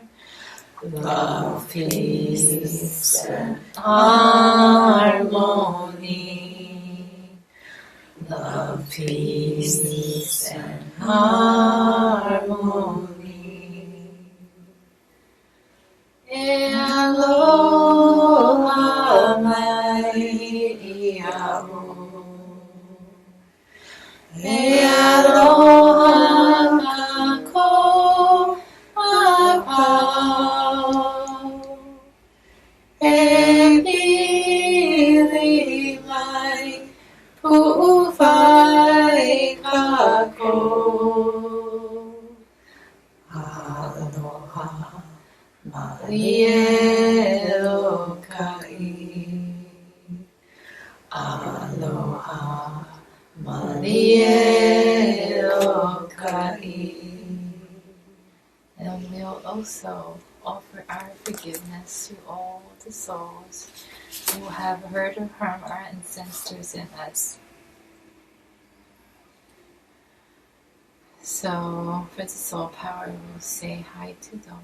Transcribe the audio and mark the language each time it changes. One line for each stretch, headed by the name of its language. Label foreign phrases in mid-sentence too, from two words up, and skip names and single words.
English: Love, peace, and harmony. Love, peace, and harmony.
Hawaiian: Aloha mai iao. Aloha kako apau. Pili mai pu'uwai kako. Elokai. Aloha Mali Elokai.
English: And we'll also offer our forgiveness to all the souls who have hurt or harmed our ancestors and us. So, for the soul power, we'll say hi to them.